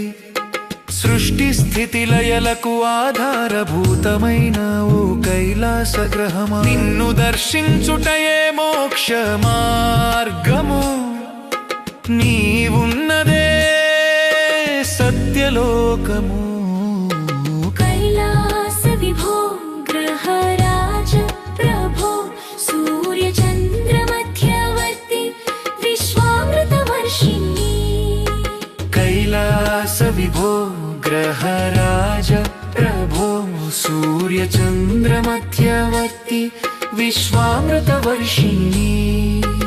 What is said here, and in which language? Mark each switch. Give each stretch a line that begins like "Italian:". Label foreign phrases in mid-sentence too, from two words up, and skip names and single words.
Telugu: సృష్టి స్థితి లయలకు ఆధారభూతమైన ఓ కైలాస గ్రహమా నిన్ను దర్శించుటయే మోక్ష మార్గము నీవున్నదే సత్యలోకము
Sanskrit: कैलास विभो ग्रहराज प्रभो सूर्यचन्द्र मध्यवर्ति विश्वामृतवर्षिणि కైలాస విభో గ్రహరాజ ప్రభో సూర్య చంద్ర మధ్యవర్తి విశ్వామృతవర్షిణి